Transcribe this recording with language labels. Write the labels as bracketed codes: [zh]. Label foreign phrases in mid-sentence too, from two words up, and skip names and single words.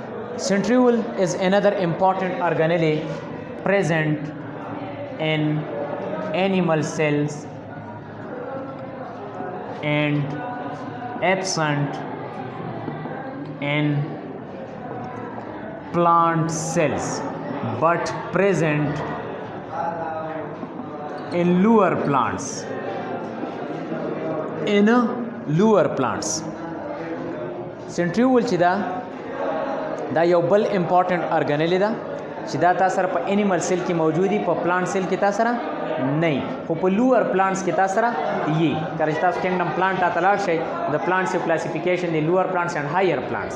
[en] Centriole is another important organelle present in animal cells and absent in plant cells but present in lower plants. [ps] Centriole چې دا یو بل [en] important organelle [ps] ده چې دا تاسو سره په [en] animal cell [ps] کې موجودي، په [en] plant cell [ps] کې تاسو سره نه، خو په [en] lower plants [ps] کې تاسو سره یي. کله چې تاسو [en] kingdom plant [ps] ته لاړ شئ، د پلانټس یو کلاسیفیکیشن دی [en] lower plants and higher plants.